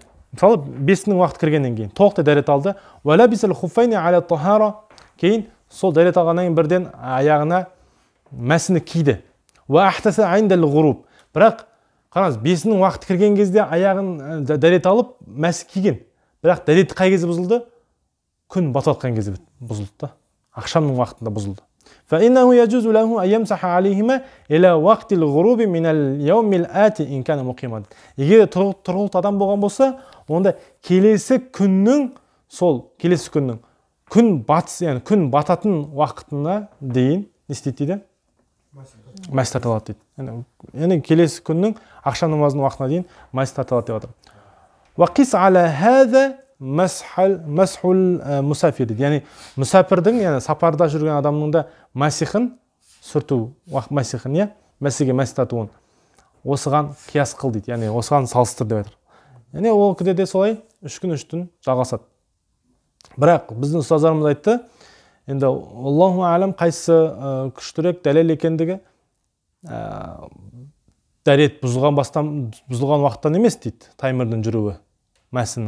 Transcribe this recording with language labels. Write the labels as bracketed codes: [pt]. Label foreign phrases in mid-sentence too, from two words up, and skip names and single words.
[kk] Мысалы, 5-нің уақыт кіргеннен кейін толықтай дәрет алды. [ar] ولبس الخفين على طهارة, [kk] кейін сол дәрет алғаннан бірден аяғына мәсіні киді. [ar] وأحدث عند الغروب. [kk] Бірақ қараңыз, 5-нің уақыт кірген кезде аяғын дәрет алып мәсі киген. Бірақ дәрет қай кезде бұзылды? Күн батып кезде бұзылды. Ақшамның уақытында бұзылды. [ar] فإنه يجوز له أن يمسح عليهما إلى وقت الغروب من اليوم الآتي إن كان مقيما. [kk] Егер тұрғылықты адам болған болса, онда келесі күннің күн батыс, яғни күн бататын уақытына дейін не істейді дейді? Мәс тартылады дейді. Яғни келесі күннің ақшам намазының уақытына дейін мәс тартылады деп жатыр. [ar] وقس على هذا مسح المسافر дейді. [kk] Яғни мұсафирдің, яғни сапарда жүрген адамның да мәсихін сүрту, мәсихін, мәсіге мәс тартуын осыған қияс қыл дейді. Яғни осыған салыстыр деп айтыр. Яғни ол күнде де солай 3 күн 3 түн жалғасады. Бірақ біздің ұстаздарымыз айтты, енді [ar] الله أعلم [kk] қайсы күштірек дәлел екендігі дәрет бұзылған уақыттан емес дейді, таймердің жүруі мәсінің.